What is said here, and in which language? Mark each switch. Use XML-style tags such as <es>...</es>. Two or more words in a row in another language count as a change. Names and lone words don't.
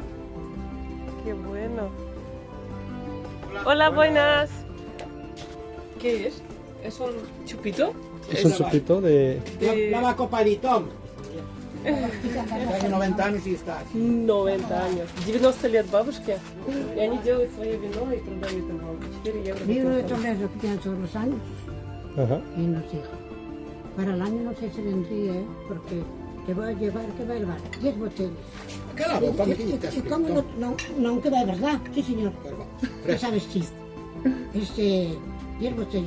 <es>Qué bueno. Hola, buenas. ¿Qué es? ¿Es un chupito? Es un chupito de... Lava Coparitón. Tiene 90 años y está aquí.</es> <ru>90 años. 90 лет бабушке. И они делают свое вино и продают его. 4 евро.</ru> <es>Vino de Toledo que tienen todos los años Ajá. y nos dijo, para el año no sé si vendría, porque te voy a llevar, que va a llevar 10 botellas. ¿Qué la boca me quitas? ¿Y cómo no, que va de verdad? Sí, señor. Ya sabes chiste. 10 botellas.</es>